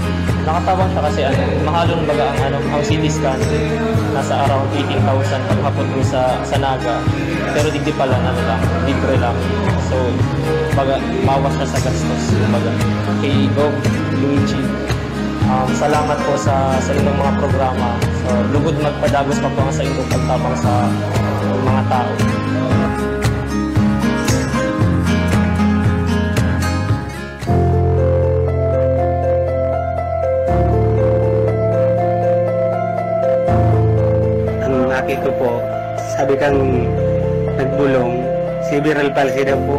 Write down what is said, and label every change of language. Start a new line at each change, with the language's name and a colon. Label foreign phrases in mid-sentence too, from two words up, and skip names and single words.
Bikol: Nakatawan siya kasi mahalon baga ang CT scan nasa around 18,000 paghapon ko sa Naga. Pero digdi pala libre lang. So, baga mawas na sa gastos. Baga kay Gov Luigi. Salamat po sa inyong mga programa. So, lugod magpadagos pa po sa inyong pagtabang sa mga tao. Ang nakita ko po, sabi kang nagbulong,
English: cerebral palsy
Bikol: daw po.